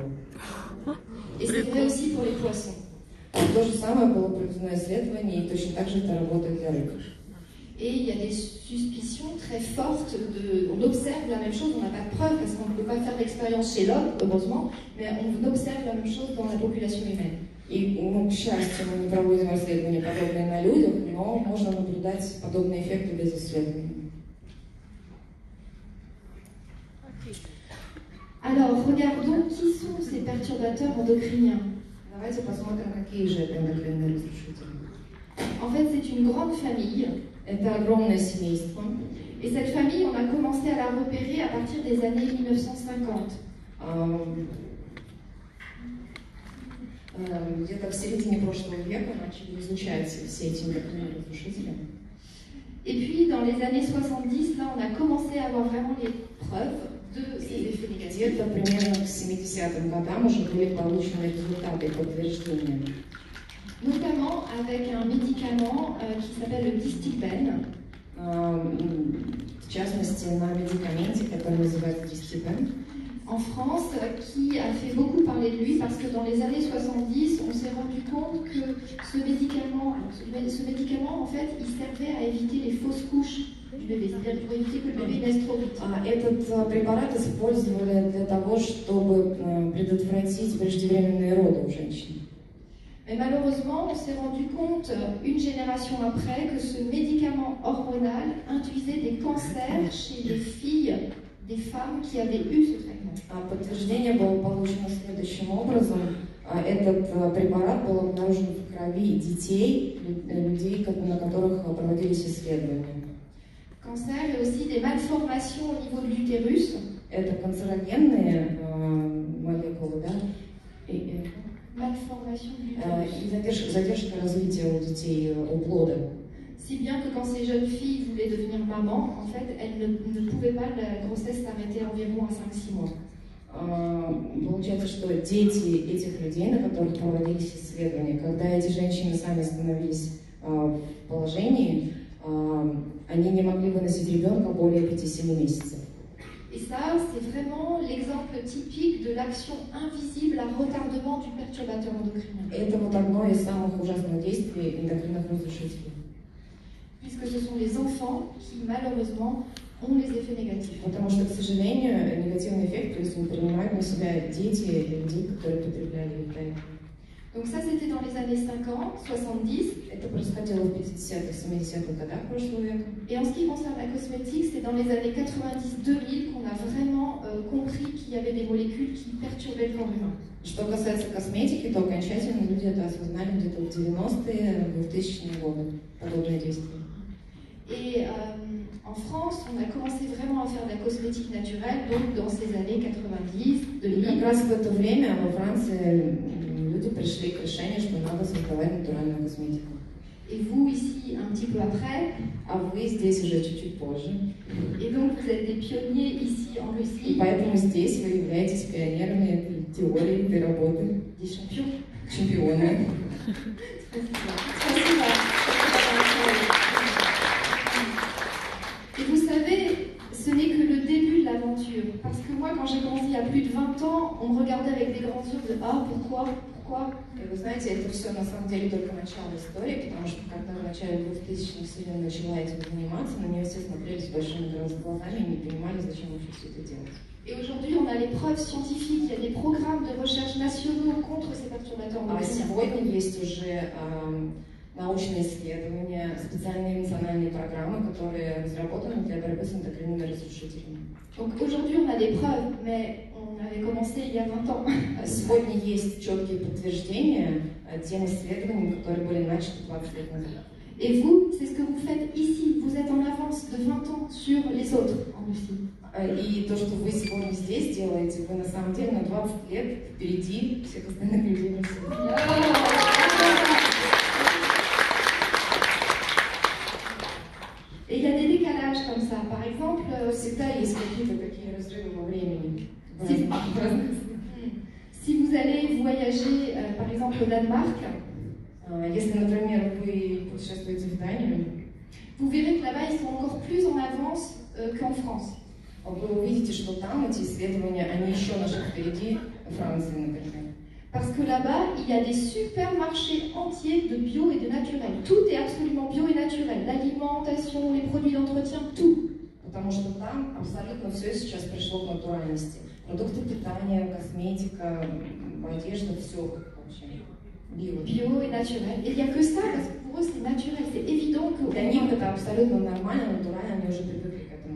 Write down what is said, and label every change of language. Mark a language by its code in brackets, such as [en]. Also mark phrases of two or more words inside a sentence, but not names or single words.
[fr] Et c'est vrai aussi pour les poissons. [ru] То же самое было проведено исследование, и точно так же это работает для рыб. [fr] Et il y a des suspicions très fortes, on observe la même chose, on n'a pas de preuves parce qu'on ne peut pas faire l'expérience chez l'homme, heureusement, mais on observe la même chose dans la population humaine. [ru] И, к счастью, мы не проводим исследования подобные на людях, но можно наблюдать подобные эффекты без исследований. [fr] Alors, regardons qui sont ces perturbateurs endocriniens. [ru] Давайте посмотрим, какие же это эндокринные разрушители. [fr] En fait, c'est une grande famille. [ru] Это огромное семейство. [fr] Et cette famille, on a commencé à la repérer à partir des années 1950. [ru] Где-то в середине прошлого века начали изучать все эти эндокринные разрушители. [fr] Et puis, dans les années 70, là, on a commencé à avoir vraiment les preuves de ces effets négatifs. [ru] Где-то примерно к 70-м годам уже были получены результаты и подтверждения. [fr] Notamment avec un médicament qui s'appelle le Distiben. [ru] В частности, на медикаменте, который называется Distiben. [fr] En France, qui a fait beaucoup parler de lui parce que dans les années 70, on s'est rendu compte que ce médicament, en fait, il servait à éviter les fausses couches du bébé, c'est-à-dire pour éviter que le bébé naisse trop vite. [ru] Этот препарат использовали для того, чтобы предотвратить преждевременные роды у женщин. [fr] Mais malheureusement, on s'est rendu compte, une génération après, que ce médicament hormonal induisait des cancers chez les filles des femmes qui avaient eu ce traitement. [ru] Подтверждение было получено следующим образом. Этот препарат был обнаружен в крови детей, людей, на которых проводились исследования. [fr] Cancer et aussi des malformations au niveau de l'utérus. [ru] Это канцерогенные молекулы, да? [fr] Malformation de l'utérus. [ru] И задержка развития у детей у плода. [fr] Si bien que quand ces jeunes filles voulaient devenir maman, en fait, elles ne pouvaient pas, la grossesse s'arrêtait environ à 5-6 mois. [ru] Получается, что дети этих людей, на которых проводились исследования, когда эти женщины сами становились в положении, они не могли выносить ребенка более 5-7 месяцев. [fr] Et ça, c'est vraiment l'exemple typique de l'action invisible à retardement du perturbateur endocrinien. [ru] Это вот одно из самых ужасных действий эндокринных разрушителей. [fr] Puisque ce sont les enfants qui, malheureusement, ont les effets négatifs. [ru] Потому что, к сожалению, негативный эффект, то есть не принимают на себя дети и людей, которые потребляли это. [fr] Donc ça, c'était dans les années 50, 70. [ru] Это происходило в 50-х, 70-х годах прошлого века. [fr] Et en ce qui concerne la cosmétique, c'est dans les années 90-2000 qu'on a vraiment compris qu'il y avait des molécules qui perturbaient le corps humain. [ru] Что касается косметики, то окончательно люди это осознали где-то в 90-е, 2000-е годы, подобные действия. [fr] Et en France, on a commencé vraiment à faire de la cosmétique naturelle, donc dans ces années 90, 2000. [ru] Как раз в это время во Франции люди пришли к решению, что надо создавать натуральную косметику. [fr] Et vous, ici, un petit peu après. [ru] А вы здесь уже чуть-чуть позже. [fr] Et donc, vous êtes des pionniers ici en Russie. [ru] И поэтому здесь вы являетесь пионерами этой теории, этой работы. [fr] Des champions. [ru] Чемпионы. Спасибо. [fr] Et vous savez, ce n'est que le début de l'aventure. Parce que moi, quand j'ai commencé il y a plus de 20 ans, on me regardait avec des grands yeux de « Ah, pourquoi ? [ru] И вы знаете, это все на самом деле только начало истории, потому что когда в начале 2000-х Вселенная начала этим заниматься, на нее все смотрели с большими глазами и не понимали, зачем вообще все это делать. [fr] Et aujourd'hui, on a les preuves scientifiques, il y a des programmes de recherche nationaux contre ces perturbateurs endocriniens. [ru] А сегодня есть уже научные исследования, специальные национальные программы, которые разработаны для борьбы с эндокринными разрушителями. [fr] Donc aujourd'hui, on a des preuves, mais on avait commencé il y a 20 ans. [ru] Сегодня есть четкие подтверждения тем исследованиям, которые были начаты 20 лет назад. [fr] Et vous, c'est ce que vous faites ici. Vous êtes en avance de 20 ans sur les autres en Russie. [ru] И то, что вы сегодня здесь делаете, вы на самом деле на 20 лет впереди всех остальных людей на свете. [fr] Et il y a des décalages comme ça. Par exemple, [ru] всегда есть какие-то такие разрывы во времени. [fr] Si vous allez voyager, par exemple, au Danemark, [ru] если, например, вы путешествуете в Данию, [fr] vous verrez que là-bas, ils sont encore plus en avance qu'en France. [ru] Вы увидите, что там эти исследования, они еще на шаг впереди Франции, например. [fr] Parce que là-bas, il y a des supermarchés entiers de bio et de naturel. Tout est absolument bio et naturel. L'alimentation, les produits d'entretien, tout. [ru] Потому что там абсолютно все сейчас пришло к натуральности. Продукты питания, косметика, одежда, все вообще био. [fr] Bio et naturel. Et il n'y a que ça, parce que pour eux, c'est naturel. C'est évident que... [ru] Для них это абсолютно нормально, натурально, они уже привыкли к этому.